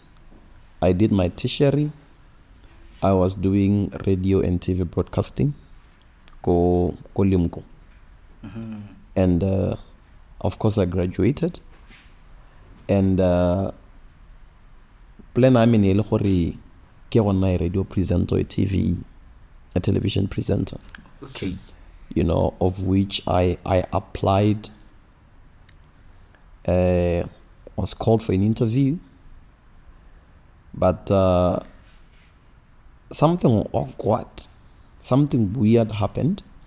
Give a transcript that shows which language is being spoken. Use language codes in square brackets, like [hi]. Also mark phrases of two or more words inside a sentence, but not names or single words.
[en] I did my tertiary. I was doing radio and TV broadcasting. [tn] Ko Limco. [en] Mm-hmm. And of course I graduated. And plan I mean [tn] ele gore ke gona [en] radio presenter or a television presenter. Okay. You know, of which I applied, was called for an interview, but something awkward, something weird happened.